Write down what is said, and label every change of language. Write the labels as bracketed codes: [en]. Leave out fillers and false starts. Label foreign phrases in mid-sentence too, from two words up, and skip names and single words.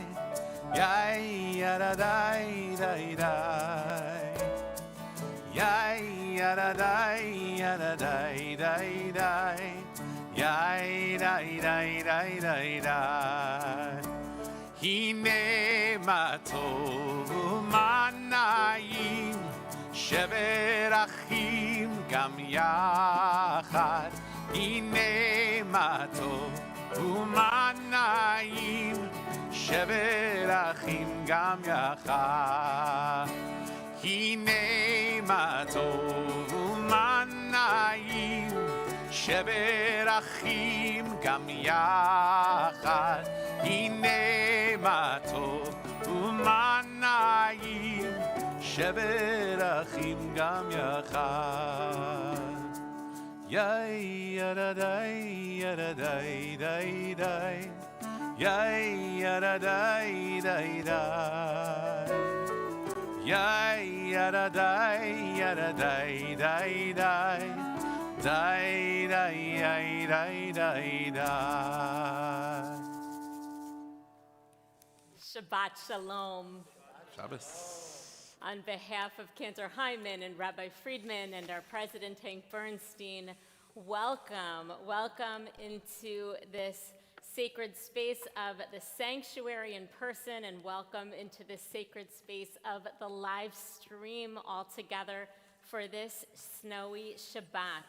[he] Yay yada day day day. Yay yada day yada day day day. Yay day day day day day. הנה מה טוב ומה נעים שבר אחים גם יחד. הנה מה טוב ומה נעים שבר אחים גם יחד. הנה מה טוב ומה נעים שבר אחים גם יחד. הנה מה טוב ומה נעים שבר אחים גם יחד. Yay yada day yada day day day. Yay yada day day day. Yay yada day yada day day day. Day day day day day. שבת שלום. Shabbos. [en] On behalf of Cantor Hyman and Rabbi Friedman and our president Hank Bernstein, welcome into this sacred space of the sanctuary in person, and welcome into this sacred space of the live stream all together for this snowy Shabbat.